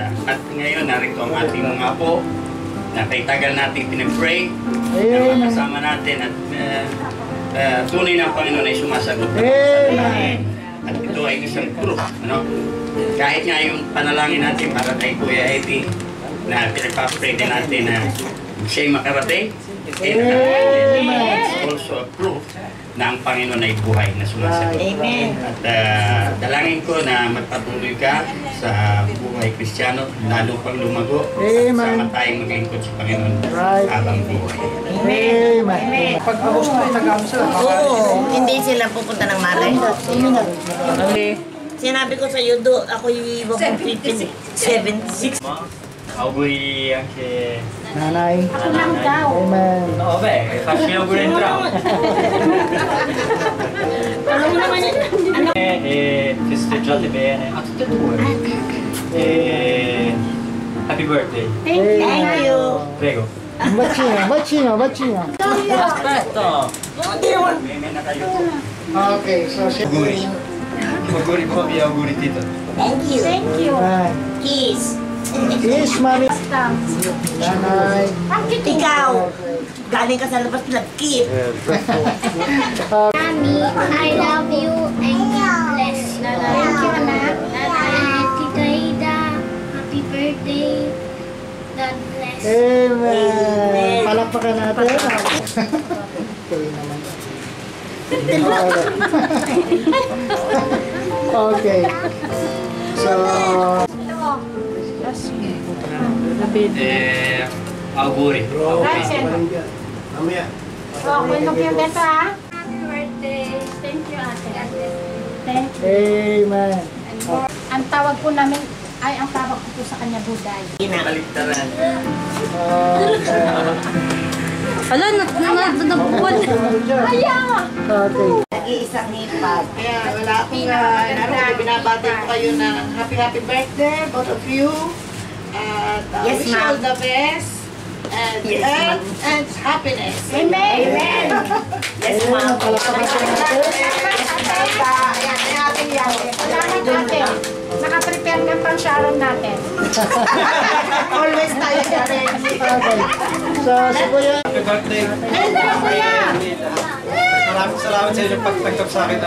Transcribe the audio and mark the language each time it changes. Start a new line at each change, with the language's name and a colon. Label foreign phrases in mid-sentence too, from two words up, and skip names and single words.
Filipino: At ngayon narito ang ating mga apo na kay tagal natin pinag-pray na Amen. makasama natin at tunay na ang Panginoon ay sumasagot. Amen. At ito ay isang proof, ano? Kahit nga yung panalangin natin para kay Kuya Eddie na pinagpapray din natin na siya'y makarating,
English: it's also a proof
Filipino: na ang Panginoon ay buhay na sumasagot. Amen. At dalangin ko na magpatuloy ka sa buhay Kristiyano, lalo pang lumago, Amen. sama tayong maglingkod sa Panginoon Right. habang buhay. Amen. Pag Agosto ay nag-ano sila. Oo, hindi sila pupunta ng Mare. Sinabi ko sa iyo, ako yung 76.
Italian: Auguri anche
Filipino: Nanay. Ako lang daw. Amen.
Italian: no, beh, faccio gli auguri entrambi.
Filipino: Alam mo naman yun.
Italian: Festeggiate bene a tutte e due.
English: Happy birthday. Thank you.
Italian: Prego. Bacino. Aspetta.
Filipino: Hindi naman. Bene na kayo.
English: Okay, so
Italian: Auguri. Auguri po, mi auguri tito.
English: Thank you. Thank you. Kiss. Kiss, mami. Thanks.
Filipino: Nanay. Ang cute. Ikaw, galing ka sa labas nag-kiss.
English: Mommy, I love you and God bless you. Thank you, anak. And Tita Ida, happy birthday. God bless.
Filipino: Amen. Palakpakan natin. Okay naman. Okay. So,
Italian: Auguri. Grazie.
Spanish: Oh, bueno, que beso, ah.
English: Happy birthday. Thank you, ate. Thank you. amen.
Filipino: Ang tawag po namin, ang tawag ko po sa kanya, Buday. Baliktaran. Okay. Hala, nabubuan. Okay. Nag-iisang hipag. Kaya wala akong binabati ko kayo na
English: happy birthday, both of you. At Yes, wish you ma'am. all the best and Yes, health and happiness. Amen. Amen. Yes, ma'am.
Filipino: Palakpakan natin. Ayan, ating yan. Salamat natin. Naka-prepare ng pang-sharon natin. Always tayo galing. Okay. So, si Kuya.
English: Happy birthday.
Filipino: Kuya! Maraming salamat sa inyong pagtanggap sa akin na